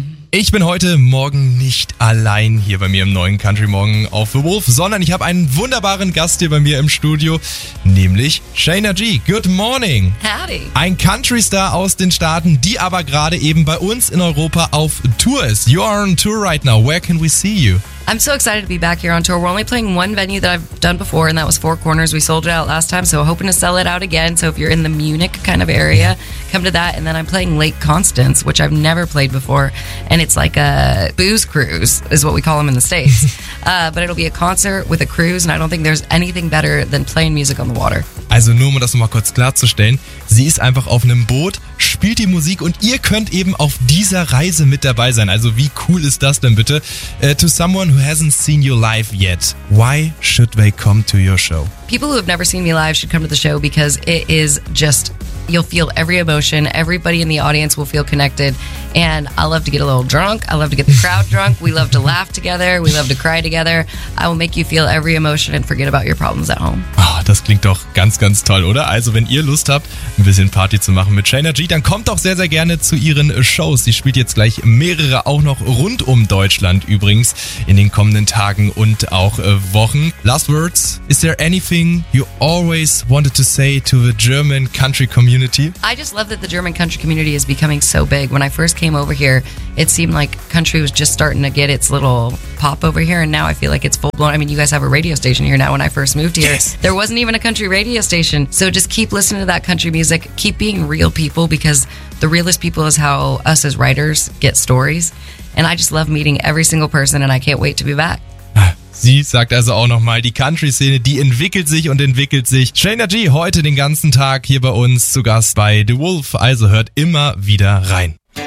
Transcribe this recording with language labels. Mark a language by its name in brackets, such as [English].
[German] Ich bin heute Morgen nicht allein hier bei mir im neuen Country Morgen auf The Wolf, sondern ich habe einen wunderbaren Gast hier bei mir im Studio, nämlich Shayna G. [English] Good morning. Howdy. [German] Ein Country-Star aus den Staaten, die aber gerade eben bei uns in Europa auf Tour ist. [English] You are on tour right now. Where can we see you? I'm so excited to be back here on tour. We're only playing one venue that I've done before, and that was Four Corners. We sold it out last time, so hoping to sell it out again. So if you're in the Munich kind of area, come to that. And then I'm playing Lake Constance, which I've never played before. And it's like a booze cruise, is what we call them in the States. But it'll be a concert with a cruise, and I don't think there's anything better than playing music on the water. [German] Also nur, um das nochmal kurz klarzustellen, sie ist einfach auf einem Boot, spielt die Musik und ihr könnt eben auf dieser Reise mit dabei sein. Also wie cool ist das denn bitte? [English] To someone who hasn't seen you live yet, why should they come to your show? People who have never seen me live should come to the show because it is just, you'll feel every emotion, everybody in the audience will feel connected. And I love to get a little drunk, I love to get the crowd drunk, we love to laugh together, we love to cry together. I will make you feel every emotion and forget about your problems at home. [German] Das klingt doch ganz, ganz toll, oder? Also wenn ihr Lust habt, ein bisschen Party zu machen mit Shayna G, dann kommt doch sehr, sehr gerne zu ihren Shows. Sie spielt jetzt gleich mehrere auch noch rund um Deutschland übrigens in den kommenden Tagen und auch Wochen. [English] Last words, is there anything you always wanted to say to the German country community? I just love that the German country community is becoming so big. When I first came over here, it seemed like country was just starting to get its little pop over here, and now I feel like it's full blown. I mean, you guys have a radio station here now. When I first moved here, yes, there wasn't even a country radio station. So just keep listening to that country music, keep being real people, because the realest people is how us as writers get stories. And I just love meeting every single person, and I can't wait to be back. [German] Sie sagt also auch nochmal, die Country-Szene, die entwickelt sich und entwickelt sich. Shayna G heute den ganzen Tag hier bei uns zu Gast bei The Wolf. Also hört immer wieder rein.